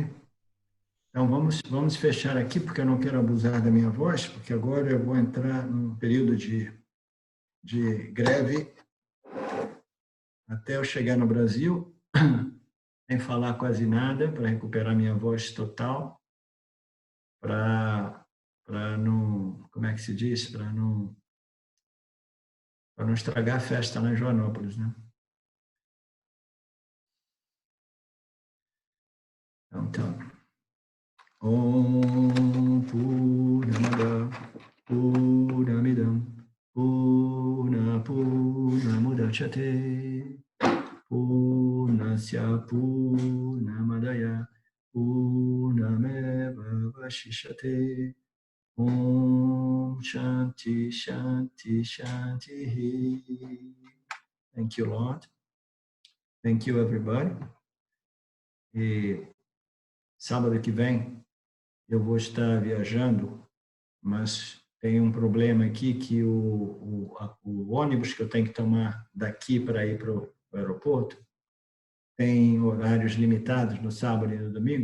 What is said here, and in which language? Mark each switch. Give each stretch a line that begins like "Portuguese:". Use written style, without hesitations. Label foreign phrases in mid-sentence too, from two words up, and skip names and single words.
Portuguese: Então, vamos fechar aqui, porque eu não quero abusar da minha voz, porque agora eu vou entrar num período de greve até eu chegar no Brasil, sem falar quase nada, para recuperar minha voz total, para não, como é que se diz? Para não estragar a festa lá em Joanópolis, né? Então,
Sanskrit: Om Purnamada Purnamidam Purnamudachyate Purnasya Purnamadaya Purnameva Vashishyate Om Shanti Shanti Shanti.
English: Thank you, Lord. Thank you, everybody.
Portuguese: E sábado que vem eu vou estar viajando, mas tem um problema aqui que o ônibus que eu tenho que tomar daqui para ir para o aeroporto tem horários limitados no sábado e no domingo.